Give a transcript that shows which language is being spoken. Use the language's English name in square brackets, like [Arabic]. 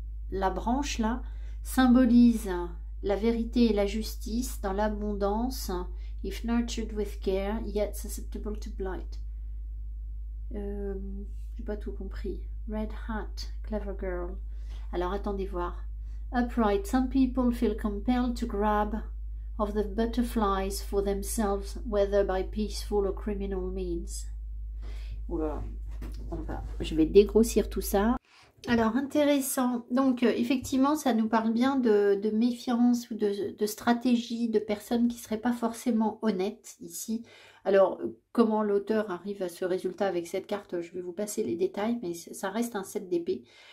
[French] La branche, là, symbolise la vérité et la justice dans l'abondance. [English] If nurtured with care, yet susceptible to blight. [French] J'ai pas tout compris. [English] Red hat, clever girl. [French] Alors attendez voir. [English] Upright, some people feel compelled to grab of the butterflies for themselves, whether by peaceful or criminal means. [French] Oula, je vais dégrossir tout ça. Alors, intéressant. Donc, effectivement, ça nous parle bien de méfiance ou de stratégie, de personnes qui ne seraient pas forcément honnêtes ici. Alors, comment l'auteur arrive à ce résultat avec cette carte, je vais vous passer les détails, mais ça reste un 7 d'épée.